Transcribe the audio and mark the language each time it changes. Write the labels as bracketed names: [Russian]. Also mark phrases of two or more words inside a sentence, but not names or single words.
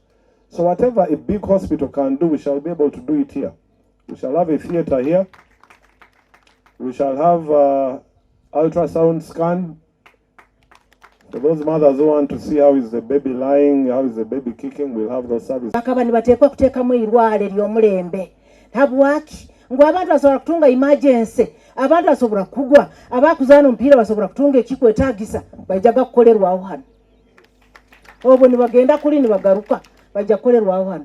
[English] So whatever a big hospital can do, we shall be able to do it here. We shall have a theater here. We shall have ultrasound scan. For those mothers who want to see how is the baby lying, how is the baby kicking, we'll have those services. [Tooro] Habwaki ngo abantu basobola kutunga emergency, abantu basobola kugwa, abakuzana mpira basobola kutunga ekikwetagisa bajaga kukolerwaho hano. Obwo ni bagenda kuli ni bagaruka bajja kukolerwaho hano.